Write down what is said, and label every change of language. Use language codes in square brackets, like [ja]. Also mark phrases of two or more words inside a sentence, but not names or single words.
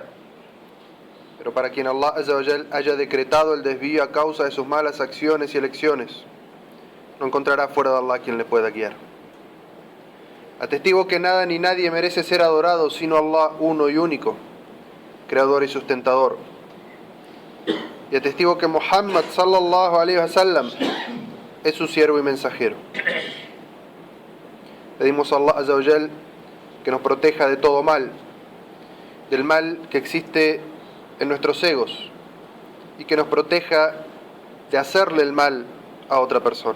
[es] Pero para quien [ar] الله عز وجل [es] haya decretado el desvío a causa de sus malas acciones y elecciones, no encontrará fuera de Allah quien le pueda guiar. Atestigo que nada ni nadie merece ser adorado sino Allah uno y único, creador y sustentador. Y atestigo que Muhammad [ar] صلى الله عليه وسلم [es] es su siervo y mensajero. Pedimos a [ar] الله عز وجل [es] que nos proteja de todo mal, del mal que existe en nuestros egos, y que nos proteja de hacerle el mal a otra persona.